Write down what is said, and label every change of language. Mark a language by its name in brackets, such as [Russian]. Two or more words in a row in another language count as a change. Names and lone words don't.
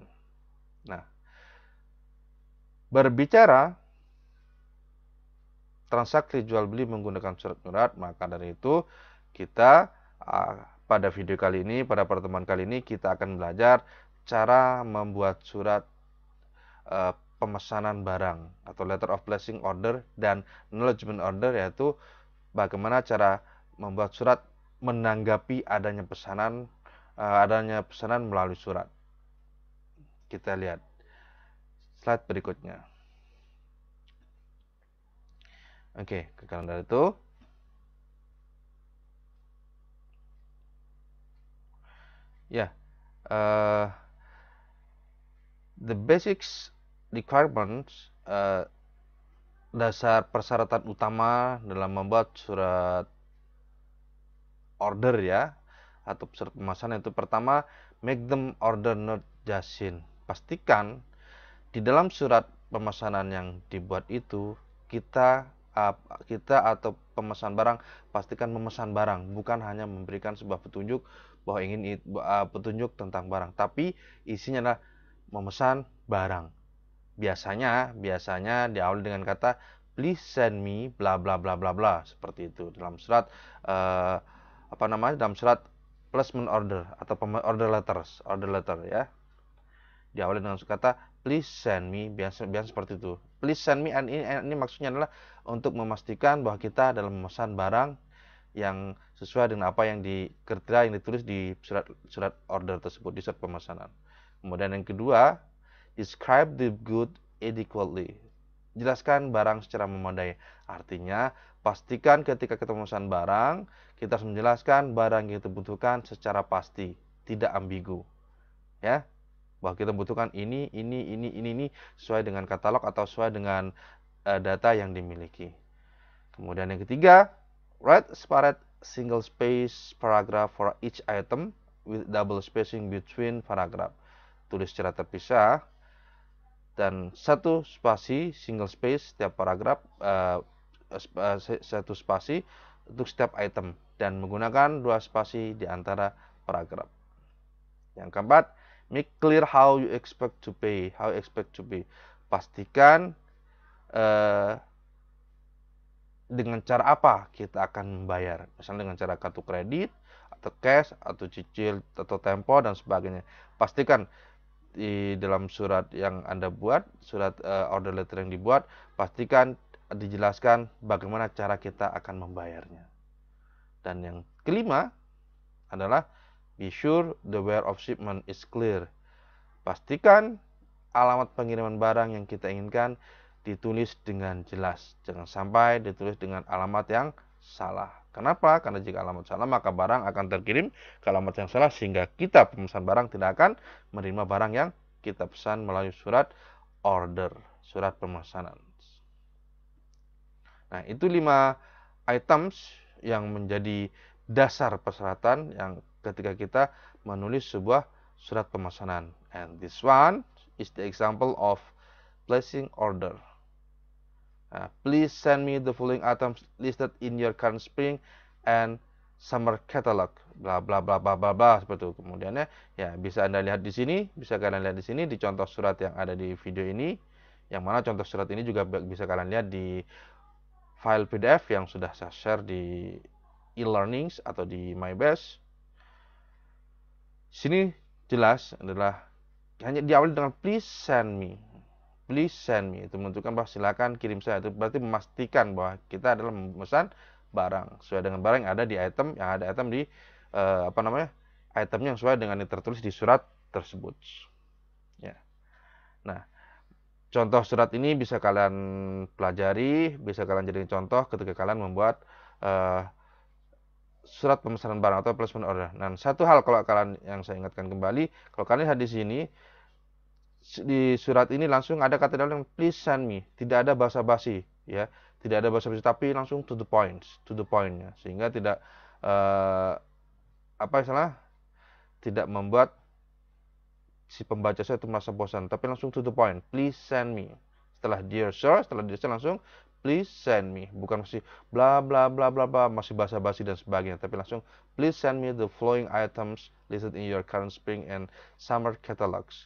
[Indonesian] Nah, berbicara transaksi jual beli menggunakan surat menyurat, maka dari itu kita pada video kali ini, pada pertemuan kali ini kita akan belajar cara membuat surat pemesanan barang atau [English] letter of placing order [Indonesian] dan [English] acknowledgement order, [Indonesian] yaitu bagaimana cara membuat surat menanggapi adanya pesanan melalui surat. Kita lihat slide berikutnya. Oke, ke kanan dari itu. Ya, [English] the basics requirements, [Indonesian] dasar persyaratan utama dalam membuat surat order ya, atau surat pemesanan itu pertama, [English] make them order not jasin. [Indonesian] Pastikan di dalam surat pemesanan yang dibuat itu kita atau pemesan barang pastikan memesan barang, bukan hanya memberikan sebuah petunjuk bahwa ingin petunjuk tentang barang, tapi isinya adalah memesan barang. Biasanya diawali dengan kata [English] please send me [Indonesian] bla bla bla bla bla, seperti itu dalam surat dalam surat [English] placement order [Indonesian] atau [English] order letter [Indonesian] ya. Diawali dengan kata [English] please send me, [Indonesian] biasa seperti itu. [English] Please send me, [Indonesian] ini maksudnya adalah untuk memastikan bahwa kita dalam memesan barang yang sesuai dengan apa yang kriteria yang ditulis di surat order tersebut, di surat pemesanan. Kemudian yang kedua, [English] describe the good adequately. [Indonesian] Jelaskan barang secara memadai. Artinya, pastikan ketika kita memesan barang, kita harus menjelaskan barang yang kita butuhkan secara pasti, tidak ambigu. Ya, bahwa kita butuhkan ini sesuai dengan katalog atau sesuai dengan data yang dimiliki. Kemudian yang ketiga, [English] write separate single space paragraph for each item with double spacing between paragraph. [Indonesian] Tulis secara terpisah dan satu spasi [English] single space [Indonesian] setiap paragraf, satu spasi untuk setiap item, dan menggunakan dua spasi di antara paragraf. Yang keempat, [English] make clear how you expect to pay. [Indonesian] Pastikan dengan cara apa kita akan membayar. Misalnya dengan cara kartu kredit, atau cash, atau cicil, atau tempo, dan sebagainya. Pastikan di dalam surat yang Anda buat, surat [English] order letter [Indonesian] yang dibuat, pastikan dijelaskan bagaimana cara kita akan membayarnya. Dan yang kelima adalah [English] be sure the where of shipment is clear. [Indonesian] Pastikan alamat pengiriman barang yang kita inginkan ditulis dengan jelas. Jangan sampai ditulis dengan alamat yang salah. Kenapa? Karena jika alamat salah, maka barang akan terkirim ke alamat yang salah, sehingga kita pemesan barang tidak akan menerima barang yang kita pesan melalui surat order, surat pemesanan. Nah, itu 5 items yang menjadi dasar persyaratan yang ketika kita menulis sebuah surat pemesanan. [English] And this one is the example of placing order. Please send me the following items listed in your current spring and summer catalog. [Indonesian] Bla bla bla bla bla bla, seperti itu. Kemudiannya ya bisa Anda lihat di sini, bisa kalian lihat di sini di contoh surat yang ada di video ini. Yang mana contoh surat ini juga bisa kalian lihat di file PDF yang sudah saya share di e-learnings atau di MyBest. Sini jelas adalah hanya diawali dengan [English] please send me. Please send me, [Indonesian] itu menunjukkan bahwa silakan kirim saya. Itu berarti memastikan bahwa kita adalah memesan barang sesuai dengan barang yang ada di item, yang ada item di itemnya yang sesuai dengan yang tertulis di surat tersebut. Ya. Nah, contoh surat ini bisa kalian pelajari, bisa kalian jadikan contoh ketika kalian membuat surat pemesanan barang atau [English] placement order. [Indonesian] Nah, satu hal kalau kalian yang saya ingatkan kembali, kalau kalian lihat di sini di surat ini langsung ada kata dalam [English] please send me, [Indonesian] tidak ada basa-basi, ya, tidak ada basa-basi, tapi langsung [English] to the point [Indonesian] ya, sehingga tidak tidak membuat si pembaca saya itu merasa bosan, tapi langsung [English] to the point, please send me. [Indonesian] Setelah [English] dear sir [Indonesian] langsung [English] please send me, [Indonesian] bukan masih bla bla bla bla bla, masih basa-basi dan sebagainya, tapi langsung [English] please send me the following items listed in your current spring and summer catalogs.